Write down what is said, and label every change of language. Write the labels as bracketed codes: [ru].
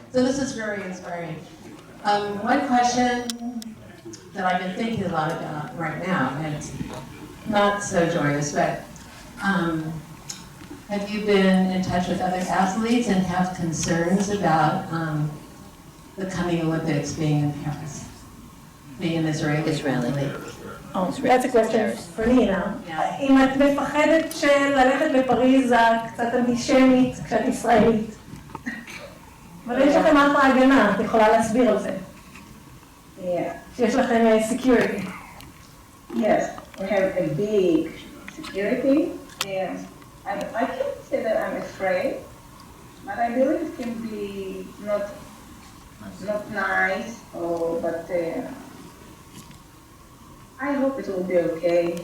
[en] So this is very inspiring. One question that I've been thinking a lot about right now, and it's not so joyous, but have you been in touch with other athletes and have concerns about the coming Olympics being in Paris, being an Israeli? Oh, that's a question for Nina. [he] אם את מפחדת שללכת לפריז קצת אנטישמית כשאת ישראלית. אבל יש לכם אחלה הגנה, את יכולה להסביר על זה. שיש לכם security. [en] Yes, we have a big security. I can't say that I'm afraid, but I believe it can be not nice, but I hope it will be okay.